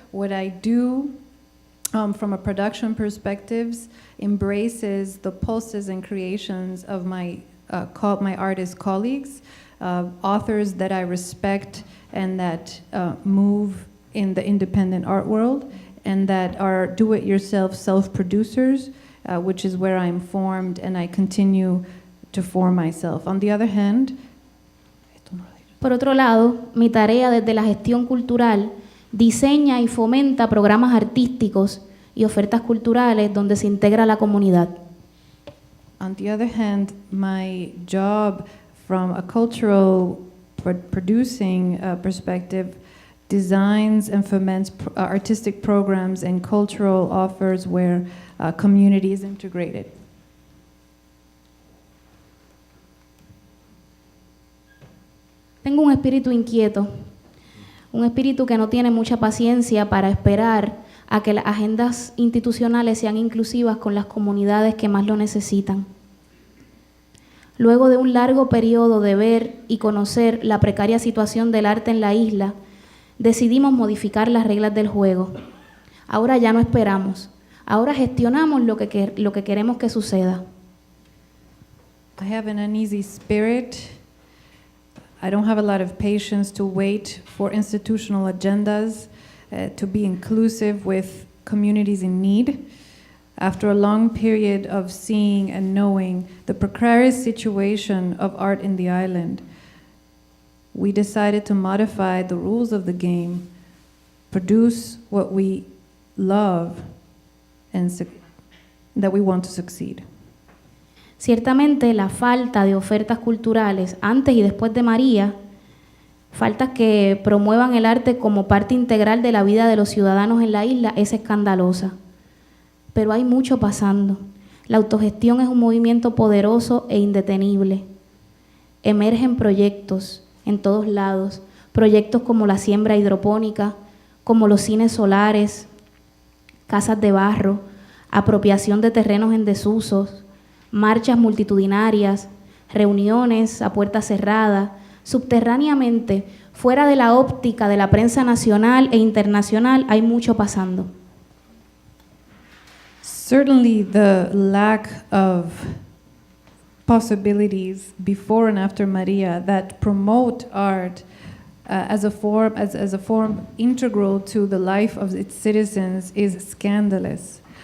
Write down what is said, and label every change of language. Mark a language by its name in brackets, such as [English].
[English] What I do from a production perspective embraces the pulses and creations of my artist colleagues, authors that I respect and that move in the independent art world, and that are do-it-yourself self-producers, which is where I'm formed and I continue to form myself. On the other hand, [Spanish] por otro lado, mi tarea desde la gestión cultural diseña y fomenta programas artísticos y ofertas culturales donde se integra la comunidad. [English] On the other hand, my job from a cultural producing perspective, designs and foments artistic programs and cultural offers where community is integrated. [Spanish] Tengo un espíritu inquieto, un espíritu que no tiene mucha paciencia para esperar a que las agendas institucionales sean inclusivas con las comunidades que más lo necesitan. Luego de un largo periodo de ver y conocer la precaria situación del arte en la isla, decidimos modificar las reglas del juego. Ahora ya no esperamos, ahora gestionamos lo que queremos que suceda. [English] I have an uneasy spirit. I don't have a lot of patience to wait for institutional agendas to be inclusive with communities in need. After a long period of seeing and knowing the precarious situation of art in the island, we decided to modify the rules of the game, produce what we love, and that we want to succeed. [Spanish] Ciertamente la falta de ofertas culturales antes y después de María, faltas que promuevan el arte como parte integral de la vida de los ciudadanos en la isla, es escandalosa. Pero hay mucho pasando. La autogestión es un movimiento poderoso e indetenible. Emergen proyectos en todos lados, proyectos como la siembra hidropónica, como los cines solares, casas de barro, apropiación de terrenos en desusos, marchas multitudinarias, reuniones a puerta cerrada, subterráneamente, fuera de la óptica de la prensa nacional e internacional, hay mucho pasando. [English] Certainly the lack of possibilities before and after Maria that promote art as a form integral to the life of its citizens is scandalous.